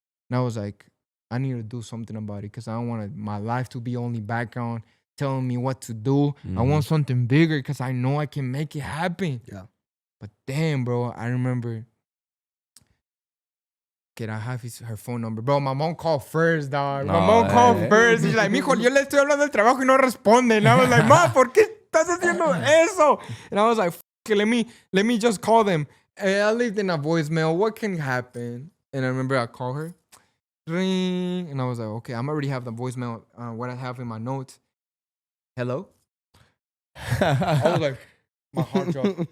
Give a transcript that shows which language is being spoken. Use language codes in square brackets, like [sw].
[en] And I was like, I need to do something about it because I don't want my life to be only background telling me what to do. I want something bigger because I know I can make it happen. Yeah. But damn, bro, I remember. I have her phone number. Bro, my mom called first, dog. My mom called first. She's like, [es] mijo, yo le estoy hablando del trabajo y no responde. [en] And I was like, [es] Ma, ¿por qué estás haciendo eso? [en] And I was like, let me just call them. I left in a voicemail. What can happen? And I remember I called her. Ring. And I was like, okay, I'm already have the voicemail. What I have in my notes. Hello? I was like, my heart dropped.